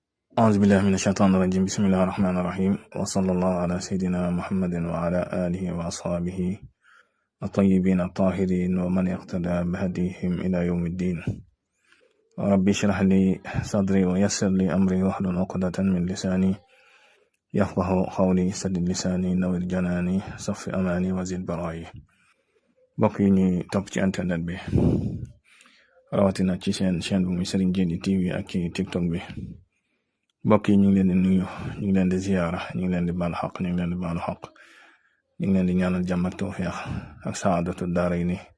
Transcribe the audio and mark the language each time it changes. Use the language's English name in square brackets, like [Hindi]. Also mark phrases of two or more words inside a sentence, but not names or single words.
[Arabic] أعوذ بالله من الشيطان الرجيم بسم الله الرحمن الرحيم وصلى الله على سيدنا محمد وعلى آله وأصحابه الطيبين الطاهرين ومن اقتدى بهديهم إلى يوم الدين. ربي اشرح لي صدري ويسر لي أمري واحلل عقدة من لساني يفقه قولي سدد لساني نور جناني صف أماني وزد برائي. [Wolof] mbokk yi ñuy topp ci internet bi rawatina ci seen chaîne bu muy Serigne Djily TV ak ci TikTok bi mbokk yi ñu ngi leen di nuyu ñu ngi leen di ziyaara ñu ngi leen di baal xaq ñu ngi leen di baalu xaq ñu ngi leen di ñaanal jàmm ak tawfiix ak [Arabic] سعادة الدارين